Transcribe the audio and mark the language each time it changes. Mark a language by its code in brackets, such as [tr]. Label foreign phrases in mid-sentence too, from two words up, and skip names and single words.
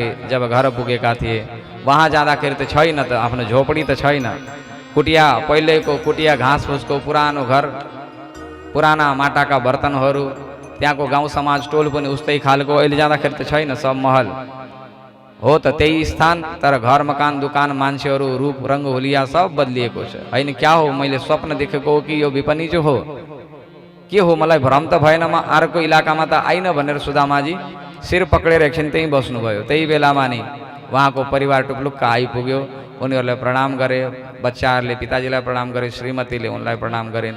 [ne] जब घर पुगेका थिए, वहाँ जाँदाखेरि त छैन, त आफ्नो झोपडी त छैन, कुटिया, पहिलेको कुटिया घाँस फुसको पुरानो घर, पुराना माटाका बर्तनहरू, त्यहाँको गाउँ समाज टोल पनि उस्तै खालको। अहिले जाँदाखेरि त छैन, सब महल हो त त्यही स्थान, तर घर मकान दुकान मान्छेहरू रूप रङ्ग हुलिया सब बदलिएको छ। होइन क्या हो, मैले स्वप्न देखेको हो कि यो विपनी जो हो, के हो, मलाई भ्रम त भएन, म अर्को इलाकामा त आइन भनेर सुदामाजी शिर पक्रेर एकछिन त्यहीँ बस्नुभयो। त्यही बेलामा नि उहाँको परिवार टुप्लुक्क आइपुग्यो। उनीहरूलाई प्रणाम गरे, बच्चाहरूले पिताजीलाई प्रणाम गरे, श्रीमतीले उनलाई प्रणाम गरिन्।